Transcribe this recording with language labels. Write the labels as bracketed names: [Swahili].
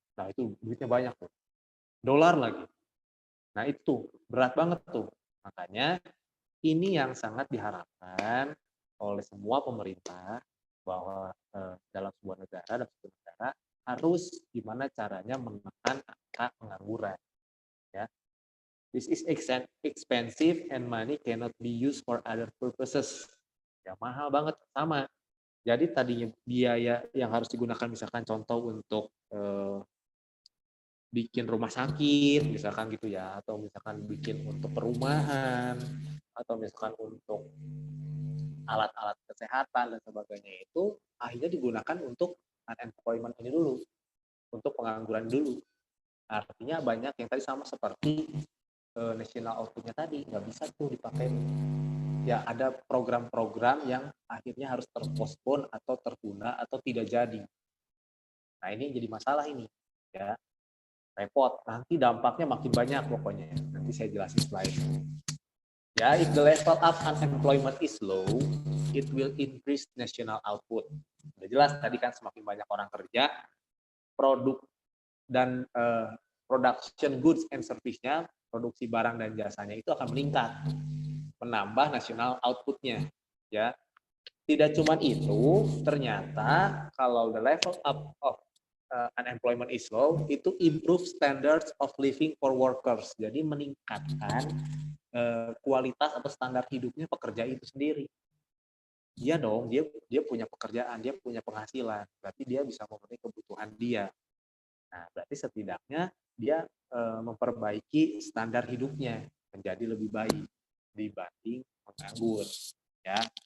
[Indonesian] Nah, itu duitnya banyak tuh. Dolar lagi. Nah, itu berat banget tuh. Makanya ini yang sangat diharapkan oleh semua pemerintah bahwa dalam sebuah negara harus gimana caranya menekan angka pengangguran. [English] Ya, this is expensive and money cannot be used for other purposes. [Indonesian] Ya mahal banget sama. Jadi tadinya biaya yang harus digunakan misalkan contoh untuk bikin rumah sakit misalkan gitu ya, atau misalkan bikin untuk perumahan, atau misalkan untuk alat-alat kesehatan dan sebagainya, itu akhirnya digunakan untuk unemployment ini dulu, untuk pengangguran dulu. Artinya banyak yang tadi sama seperti national output-nya tadi nggak bisa tuh dipakai. Ya ada program-program yang akhirnya harus terpospon atau tertunda atau tidak jadi. Nah ini jadi masalah ini ya, repot. Nanti dampaknya makin banyak pokoknya. Nanti saya jelasin setelah itu. [English] Ya, if the level of unemployment is low, it will increase national output. [Indonesian] Udah jelas tadi kan semakin banyak orang kerja, produk dan [English] production goods and service- [Indonesian] nya, produksi barang dan jasanya itu akan meningkat, menambah national output-nya. Ya, tidak cuma itu, ternyata kalau [English] the level up of unemployment is low, itu improve standards of living for workers. [Indonesian] Jadi meningkatkan kualitas atau standar hidupnya pekerja itu sendiri. Dia dong, dia punya pekerjaan, dia punya penghasilan, berarti dia bisa memenuhi kebutuhan dia. Nah, berarti setidaknya dia memperbaiki standar hidupnya menjadi lebih baik dibanding menganggur, ya.